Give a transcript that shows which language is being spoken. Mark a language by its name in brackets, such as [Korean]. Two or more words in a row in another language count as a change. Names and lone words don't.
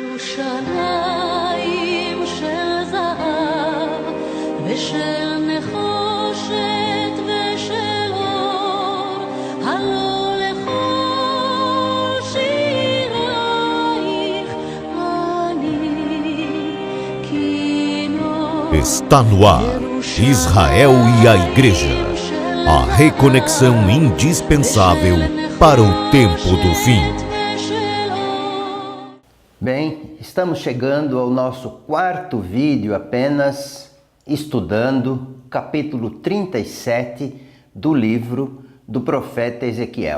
[Hebrew] ירושלים של זהב ושל נחושת ושל אור, הלא לכל שירייך אני כינור. [Portuguese] Está no ar, Israel e a Igreja, a reconexão indispensável para o tempo do fim. Bem, estamos chegando ao nosso quarto vídeo apenas estudando capítulo 37 do livro do profeta Ezequiel.